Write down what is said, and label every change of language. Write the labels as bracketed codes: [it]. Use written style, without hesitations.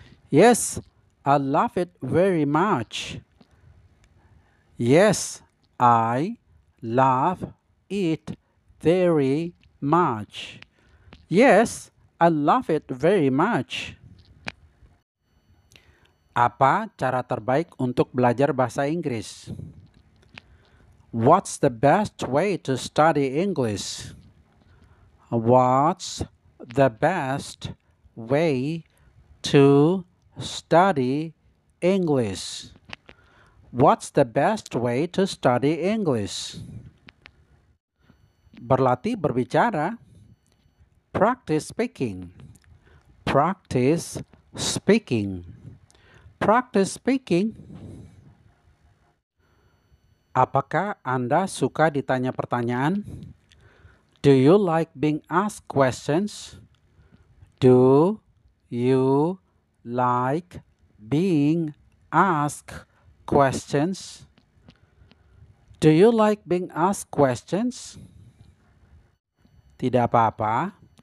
[en] Yes, I love it very much. Yes, I love it very much. Yes, I love it very much. [id] Apa cara terbaik untuk belajar bahasa Inggris? [en] What's the best way to study English? What's the best way to study English? What's the best way to study English? [id] Berlatih berbicara. [en] Practice speaking. Practice speaking. Practice speaking. [id] Apakah Anda suka ditanya pertanyaan? [en] Do you like being asked questions? Do you like being asked questions? Do you like being asked questions? [id] Tidak apa-apa.